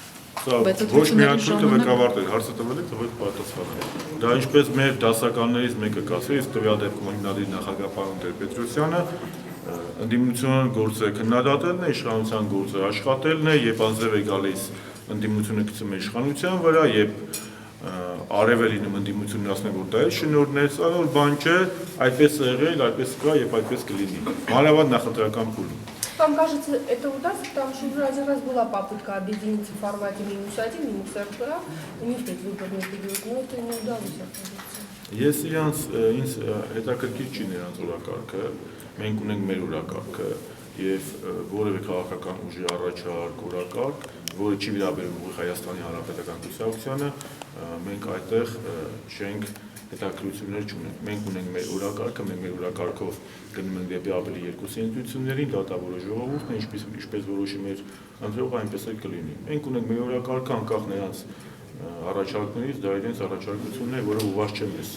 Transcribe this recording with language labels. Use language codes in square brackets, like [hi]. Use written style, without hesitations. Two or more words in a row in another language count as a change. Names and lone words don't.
[hy] Ոչ միակույնը ղեկավարներ հարցը տվել եք, թվեք պատասխանել։ Դա ինչպես մեր դասականներից մեկը կասի, իսկ տվյալ դեպքում հիմնադիր նախագահ պարոն Տեր-Պետրոսյանը ընդդիմության գործը քննադատելն է, իշխանության գործը աշխատելն է, երբ անձև է գալիս ընդդիմությունը գցում է իշխանության վրա, երբ արև է լինում ընդդիմությունն ասում է, որ դա է շնորհներ, սա նոր բան չէ, այդպես է եղել, այդպես կա եւ այդպես կլինի։ Մանավանդ նախընտրական փուլում։ [ru] Вам кажется, это удастся, потому что уже один раз была попытка объединить в формате минус один, минус РП, у них тут выборный период, но это не удалось оказаться. [hy] Ես ինձ հետաքրքիր չի նրանց օրակարգը, մենք ունենք մեր օրակարգը եւ որևէ քաղաքական ուժի առաջարկ օրակարգ, որը չի վերաբերում Հայաստանի Հանրապետական Կուսակցությանը, մենք այդտեղ չենք հետաքրքրություններ չունենք։ Մենք ունենք մեր օրակարգը, մենք մեր օրակարգով գնում ենք դեպի ավելի երկուսի ինստիտուցիաներին, դատավորը ժողովուրդն է, ինչպես որոշի մեր ընտրողը, այնպես էլ կլինի։ Մենք ունենք մեր օրակարգը անկախ նրանց առաջարկներից, դա իրենց առաջարկությունն է, որը ուղղված չէ մեզ։